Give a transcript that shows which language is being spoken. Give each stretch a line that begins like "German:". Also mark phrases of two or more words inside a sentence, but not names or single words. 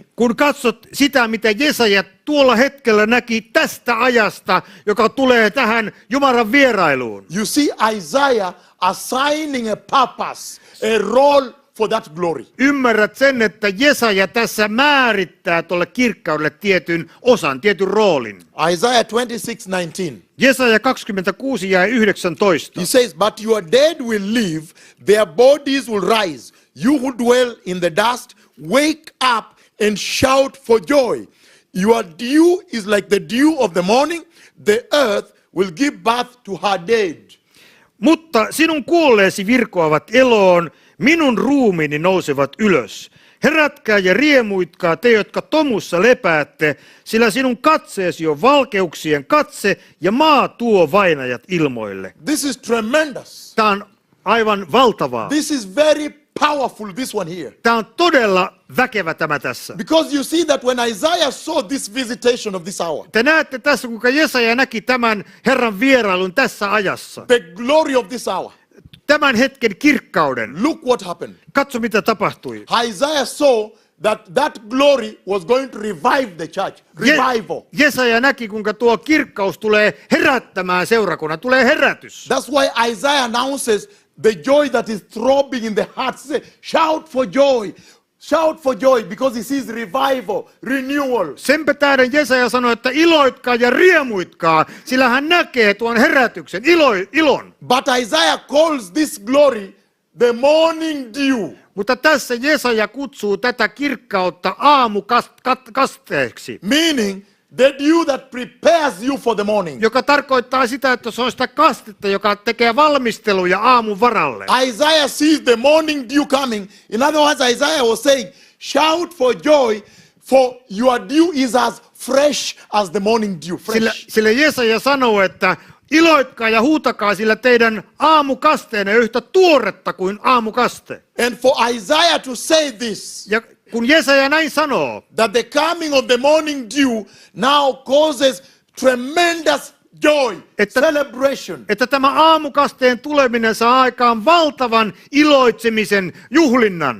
Finnish: Kun katsot sitä, mitä Jesaja tuolla hetkellä näki tästä ajasta, joka tulee tähän Jumalan vierailuun,
English: you see Isaiah assigning a purpose, a role for that glory.
Finnish: ymmärrät sen, että Jesaja tässä määrittää tuolle kirkkaudelle tietyn osan, tietyn roolin.
English: Isaiah 26:19.
Finnish: Jesaja 26 ja 19.
English: He says, "But your dead will live, their bodies will rise. You who dwell in the dust, wake up and shout for joy. Your dew is like the dew of the morning. The earth will give birth to her dead."
Finnish: Mutta sinun kuolleesi virkoavat eloon, minun ruumiini nousevat ylös. Herätkää ja riemuitkaa te, jotka tomussa lepäätte, sillä sinun katseesi on valkeuksien katse ja maa tuo vainajat ilmoille.
English: This is tremendous.
Finnish: Tämä on aivan valtavaa.
English: This is very powerful, this one here.
Finnish: Tämä on todella väkevä tämä tässä.
English: Because you see that when Isaiah saw this visitation of this hour,
Finnish: Te näette tässä, kuinka Jesaja näki tämän Herran vierailun tässä ajassa.
English: the glory of this hour,
Finnish: Tämän hetken kirkkauden.
English: look what happened.
Finnish: Katso, mitä tapahtui.
English: Isaiah saw that glory was going to revive the church. Revival.
Finnish: Jesaja näki, kuinka tuo kirkkaus tulee herättämään seurakunnan. Tulee herätys.
English: That's why Isaiah announces the joy that is throbbing in the heart. Say, shout for joy. Shout for joy because he sees revival, renewal.
Finnish: Senpä tähden Jesaja sanoi, että iloitkaa ja riemuitkaa, sillä hän näkee tuon herätyksen, ilon.
English: But Isaiah calls this glory the morning dew.
Finnish: Mutta tässä Jesaja kutsuu tätä kirkkautta aamukasteeksi,
English: Meaning the dew that prepares you for the morning.
Finnish: joka tarkoittaa sitä, että se on sitä kastetta, joka tekee valmisteluja aamun varalle.
English: Isaiah sees the morning dew coming. In other words, Isaiah was saying, shout for joy, for your dew is as fresh as the morning dew. Fresh.
Finnish: Sillä Jesaja sanoo, että iloitkaa ja huutakaa, sillä teidän aamukasteenne on yhtä tuoretta kuin aamukaste.
English: And for Isaiah to say this,
Finnish: Ja kun Jesaja näin sanoo,
English: that the coming of the morning dew now causes tremendous joy, celebration.
Finnish: että tämä aamukasteen tuleminen saa aikaan valtavan iloitsemisen juhlinnan.